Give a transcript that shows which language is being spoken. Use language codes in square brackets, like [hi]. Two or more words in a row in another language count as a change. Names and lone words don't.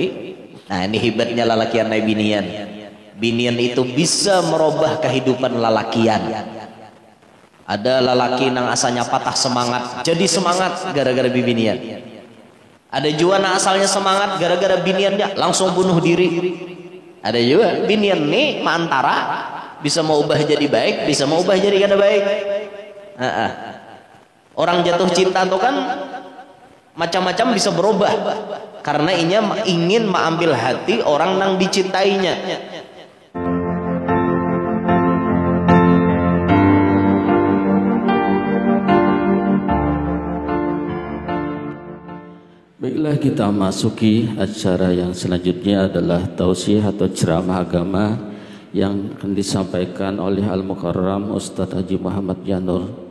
[bjn] Nah ini hebatnya lalakian naik binian. Binian itu bisa merubah kehidupan lalakian. Ada lalaki nang asalnya patah semangat jadi semangat gara-gara binian. Ada juga nang asalnya semangat gara-gara biniannya langsung bunuh diri. Ada juga binian nih antara bisa mau ubah jadi baik, bisa mau ubah jadi kada baik. [id] Orang jatuh cinta tuh kan macam-macam bisa berubah karena ingin mengambil hati orang yang dicintainya. Baiklah, kita masuki acara yang selanjutnya adalah tausiah atau ceramah agama yang akan disampaikan oleh Al-Mukarram Ustadz Haji Muhammad Janur.